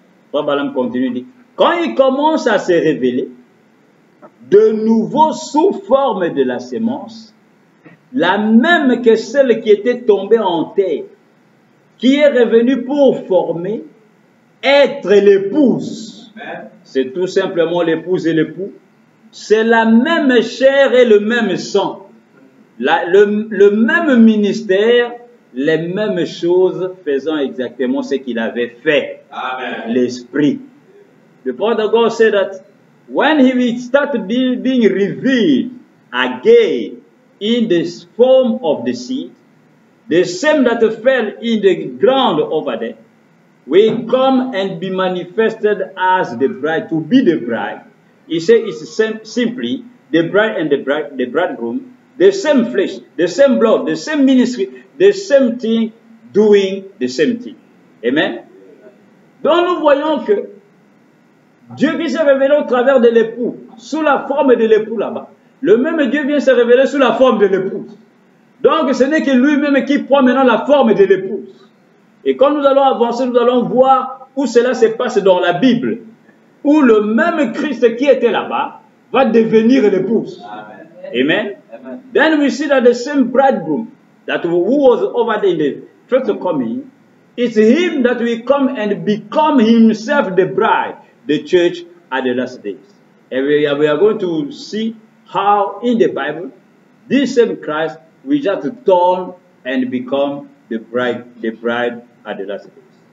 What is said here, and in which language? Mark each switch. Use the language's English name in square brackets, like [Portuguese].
[French] Frère Branham continue, dit, quand il commence à se révéler, de nouveau sous forme de la sémence, la même que celle qui était tombée en terre, qui est revenue pour former, être l'épouse. C'est tout simplement l'épouse et l'époux. C'est la même chair et le même sang. Le même ministère, les mêmes choses, faisant exactement ce qu'il avait fait. L'Esprit. [English] The prophet of God said that when he will start being revealed again in the form of the seed, the same that fell in the ground over there, we come and be manifested as the bride, to be the bride. He said it's simply the bride and the bridegroom, the same flesh, the same blood, the same ministry, the same thing, doing the same thing. Amen. [French] Donc nous voyons que Dieu qui s'est révélé au travers de l'époux, sous la forme de l'époux là-bas, le même Dieu vient se révéler sous la forme de l'épouse. Donc ce n'est que lui-même qui prend maintenant la forme de l'épouse. Et quand nous allons avancer, nous allons voir où cela se passe dans la Bible, où le même Christ qui était là-bas va devenir l'épouse. Amen. Amen. [English] Then we see that the same bridegroom that who was over there in the first coming, it's him that will come and become himself the bride, the church at the last days. And we are going to see how in the Bible, this same Christ will just turn and become the bride at the last days.